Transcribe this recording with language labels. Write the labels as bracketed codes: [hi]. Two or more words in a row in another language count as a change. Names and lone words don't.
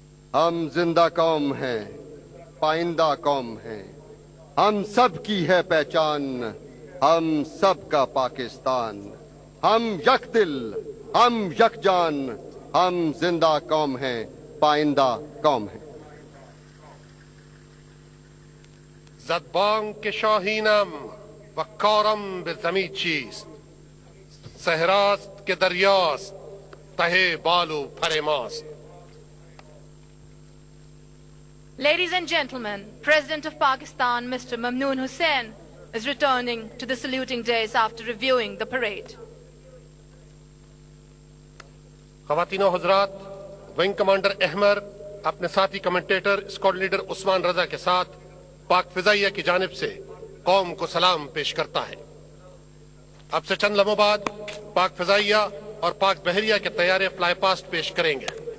[ur] ہم زندہ قوم ہیں، پائندہ قوم ہیں، ہم سب کی ہے پہچان، ہم سب کا پاکستان، ہم یک دل، ہم یک جان، ہم زندہ قوم ہیں، پائندہ قوم ہیں. [fa] زدبان که شاهینم و کارم به زمین چیست، صحراست که دریاست ته بال و پر ماست. [en] Ladies and gentlemen, President of Pakistan, Mr. Mamnoon Hussain, is returning to the saluting dais after reviewing the parade. [ur] خواتین و حضرات، [en] Wing Commander [ur] احمر اپنے ساتھی کمنٹیٹر [en] Squadron Leader [ur] عثمان رضا کے ساتھ پاک فضائیہ کی جانب سے قوم کو سلام پیش کرتا ہے. اب سے چند لمحوں بعد پاک فضائیہ اور پاک بحریہ کے طیارے [en] fly past [ur] پیش کریں گے.